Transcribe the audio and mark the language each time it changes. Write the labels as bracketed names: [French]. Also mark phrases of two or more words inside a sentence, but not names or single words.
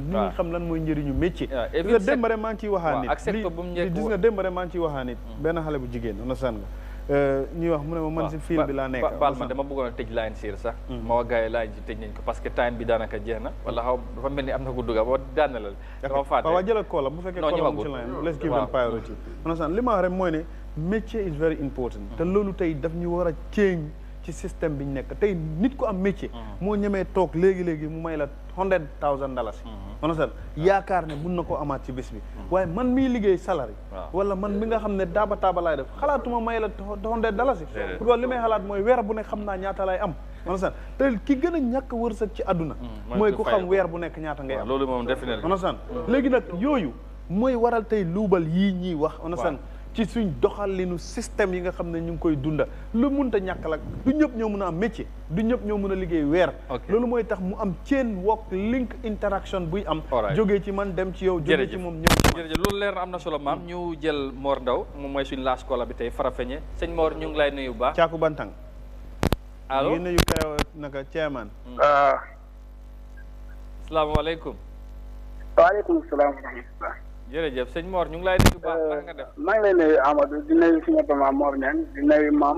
[Wolof] nit ñi xam lan mooy njëriñu métier. gis nga démb rek maa ngi ciy waxaan nit gis nga démb rek maa ngi ciy waxaan nit benn xale bu jigéen onasan nga. ñuy wax mu ne ma man si fil bi laa nekk. baal ma dama bëggoon a tëj line siir sax. ma wax gars yi line si tëj nañ ko [French] parce que [Wolof] time bi daanaka jeex na. wala xaw dafa mel ni am na ko dugga ba daan na la. dafa fàtte waaw jëlal koola bu fekkee koola mu ci line [English] let's give them priority. [Wolof] onasan li ma wax rek mooy ne métier [English] is very important. [Wolof] te loolu tey daf ñu war a change ci système bi ñu nekk tey nit ku am métier. moo ñemee toog léegi mu may la $100,000. onasan yaakaar ne mun na koo amaat ci bés bi waaye man miy liggéey salari wala man mi nga xam ne taaba laay def xalaatuma may la $100 pour li may xalaat mooy weer bu nekk xam naa ñaata laay am onasan te ki gën a ñàkk wërsëg ci àdduna mooy ku xam weer bu nekk ñaata ngay am loolu moom definitely onasan léegi nag yooyu mooy waral tey luubal yii ñiy wax onasan ci suñ doxalinu système yi nga xam ne ñu ngi koy dunda lu munta ñàkk la du ñëpp ñoo mun a am métier du ñëpp ñoo mun a liggéey weer loolu mooy tax mu am [English] chain work link interaction [Wolof] buy am jógee ci man dem ci yow jógee ci moom ñëw ci man jërëjëf loolu leer na am na solo maam ñu jël Mor Ndaw moom mooy suñ [English] last call [Wolof] bi tey Farafeñe sëñ Mor ñu ngi lay nuyu bu baax Caaku Bantang allo ngi nuyu keroog naka chairman asalaamaaleykum [Arabic] وعليكم السلام ورحمة الله [Wolof] jërëjëf sëñ Mor ñu ngi lay nuyu baax naka nga def maa ngi lay nuyu Amadou di nuyu suñu papa Mor Niang di nuyu maam